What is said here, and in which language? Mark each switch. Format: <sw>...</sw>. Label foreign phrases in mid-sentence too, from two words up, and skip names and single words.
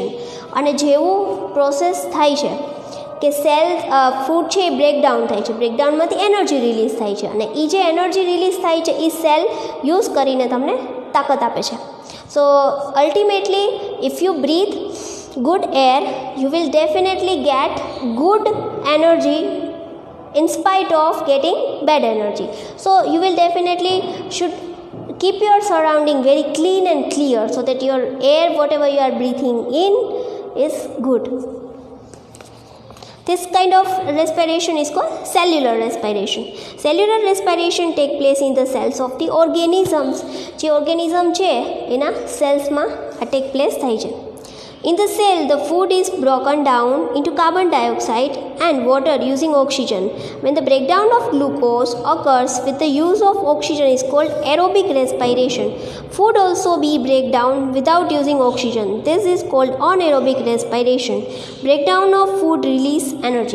<gu>અને જેવું પ્રોસેસ થાય છે કે</gu> <en>cell food</en> <gu>છે એ બ્રેકડાઉન થાય છે, બ્રેકડાઉનમાંથી</gu> <en>energy release</en> <gu>થાય છે, અને એ જે</gu> <en>energy release</en> <gu>થાય છે એ</gu> <en>cell use</en> <gu>કરીને તમને તાકાત આપે છે.</gu> <en>so ultimately if you breathe good air, you will definitely get good energy in spite of getting bad energy. So you will definitely should keep your surrounding very clean and clear so that your air, whatever you are breathing in, is good. This kind of respiration is called cellular respiration. Cellular respiration take place in the cells of the organisms.</en> <gu>જે ઓર્ગેનિઝમ છે એના સેલ્સમાં આ</gu> <en>take place</en> <gu>થાય છે.</gu> <en>In the cell, the food is broken down into carbon dioxide and water using oxygen. When the breakdown of glucose occurs with the use of oxygen is called aerobic respiration. Food also be breakdown without using oxygen. This is called anaerobic respiration. Breakdown of food release energy.</en>